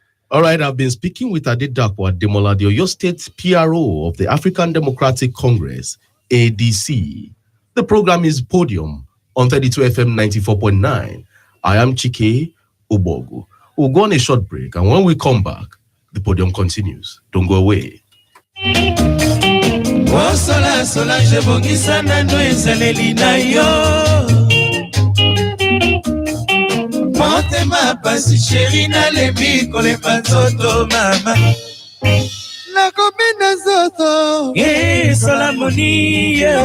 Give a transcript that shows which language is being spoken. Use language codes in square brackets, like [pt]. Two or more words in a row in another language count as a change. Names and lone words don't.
[en] All right, I've been speaking with Adedapo Ademola, the Oyo State PRO of the African Democratic Congress, ADC. The program is Podium on 32 FM 94.9. I am Chike Ogbogu. We'll go on a short break, and when we come back, the Podium continues. Don't go away. [ln] Motema pasi chéri na lebi kole patoto mama na komina zoto Solamoni